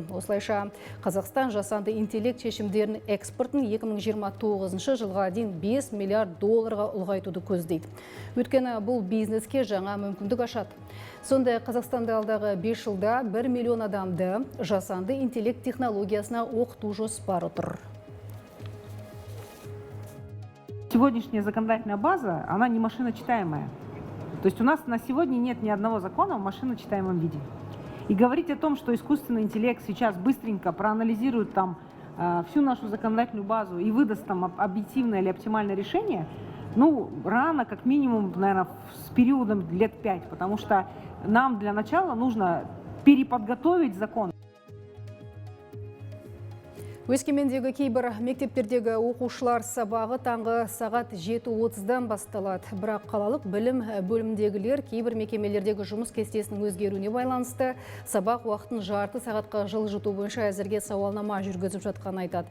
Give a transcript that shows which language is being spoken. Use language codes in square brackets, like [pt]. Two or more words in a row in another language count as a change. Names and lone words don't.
[kk] Осылайша, Қазақстан жасанды интеллект шешімдерінің экспортын 2029 жылға дейін 5 миллиард долларға ұлғайтуды көздейді. Өйткені бұл бизнеске жаңа мүмкіндік ашады. Сондай Қазақстанда алдағы 5 жылда 1 миллион адамды жасанды интеллект технологиясына оқыту жоспары тұр. [ru] Сегодняшняя законодательная база, она не машиночитаемая. То есть у нас на сегодня нет ни одного закона в машиночитаемом виде. И говорить о том, что искусственный интеллект сейчас быстренько проанализирует там всю нашу законодательную базу и выдаст там объективное или оптимальное решение, ну, рано, как минимум, наверное, с периодом лет 5, потому что нам для начала нужно переподготовить закон. [kk] Өскемендегі кейбір мектептердегі оқушылар сабағы таңғы сағат 7:30-дан басталады. Бірақ қалалық білім бөлімдегілер кейбір мекемелердегі жұмыс кестесінің өзгеруіне байланысты сабақ уақытын жарты сағатқа жылжыту бойынша әзірге сауалнама жүргізіп жатқанын айтады.